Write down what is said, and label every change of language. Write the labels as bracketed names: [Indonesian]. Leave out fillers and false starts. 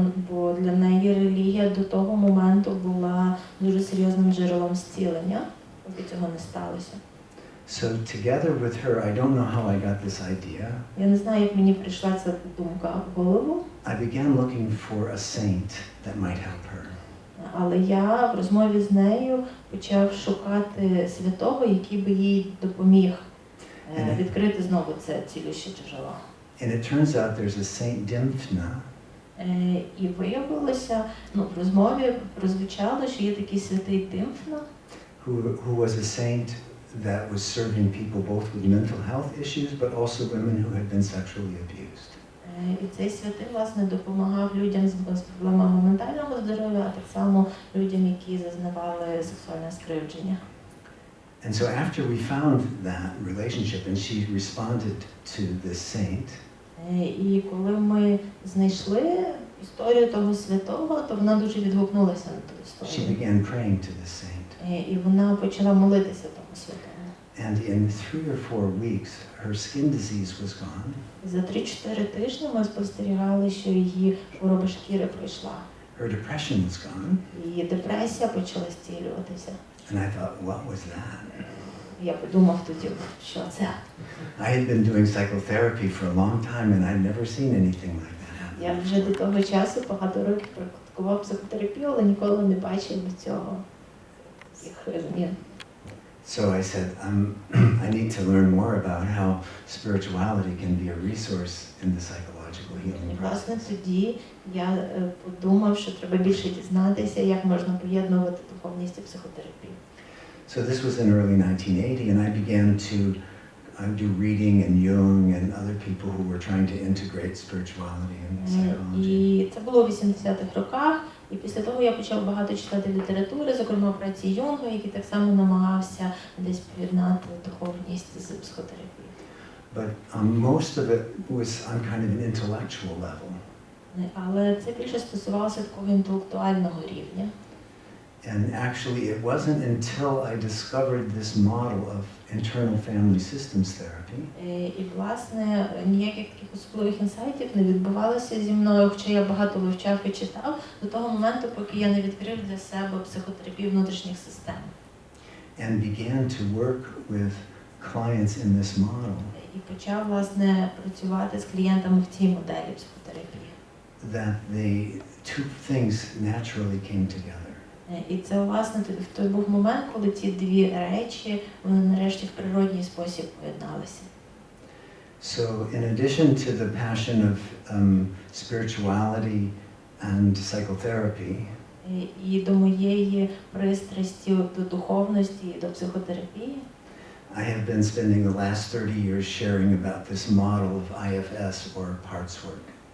[Ukrainian] Бо для неї релігія до того моменту була дуже серйозним джерелом зцілення, поки цього не сталося. [English] So together with her, I don't know how I got this idea. [Ukrainian] Я не знаю, як мені прийшла ця думка в голову. [English] I began looking for a saint that might help her. [Ukrainian] Але я в розмові з нею почав шукати святого, який би їй допоміг відкрити знову це цілюще джерело. [English] And it turns out there's a Saint Dymphna. [Ukrainian] І виявилося, в розмові прозвучало, що є такий святий Димфна, [English] who was a saint that was serving people both with mental health issues, but also women who had been sexually abused. [Ukrainian] І цей святий, власне, допомагав людям з проблемами ментального здоров'я, а так само людям, які зазнавали сексуальне скривдження. [English] And so after we found that relationship and she responded to this saint, [Ukrainian] І коли ми знайшли історію того святого, то вона дуже відгукнулася на ту [English] she [Ukrainian] історію. [English] began praying to the saint. [Ukrainian] І вона почала молитися тому святому. [English] And in 3 or 4 weeks, her skin disease was gone. [Ukrainian] За 3-4 тижні ми спостерігали, що її хвороба шкіри пройшла. [English] Her depression was gone. [Ukrainian] Її депресія почала зцілюватися. [English] And I thought, what was that? [Ukrainian] Я подумав тоді, що це. [English] I had been doing psychotherapy for a long time and I'd never seen anything like that. [Ukrainian] Я вже до того часу багато років практикував психотерапію, але ніколи не бачив цього. [English] So I said, I need to learn more about how spirituality can be a resource in the psychological healing process. [Ukrainian] Власне, тоді я подумав, що треба більше дізнатися, як можна поєднувати духовність і психотерапію. [English] So this was in early 1980 and I began to do reading and Jung and other people who were trying to integrate spirituality and psychology. [Ukrainian] І це було в 80-х роках. І після того я почав багато читати літератури, зокрема праці Юнга, який так само намагався десь поєднати духовність з психотерапією. [English] But most of it was on kind of an intellectual level. [Ukrainian] Але це більше стосувалося такого інтелектуального рівня. [English] And actually it wasn't until I discovered this model of internal family systems therapy. [Ukrainian] І, власне, ніяких таких особливих інсайтів не відбувалося зі мною, хоча я багато вивчав і читав, до того моменту, поки я не відкрив для себе психотерапію внутрішніх систем. [English] And began to work with clients in this model. [Ukrainian] І почав, власне, працювати з клієнтами в цій моделі психотерапії. [English] That the two things naturally came together. [Ukrainian] І це, власне, в той був момент, коли ці дві речі, вони нарешті в природній спосіб поєдналися. [English] So in addition to the passion of spirituality and psychotherapy, [Ukrainian] І до моєї пристрасті до духовності і до психотерапії, [English] I have been spending the last 30 years sharing about this model of IFS or parts work.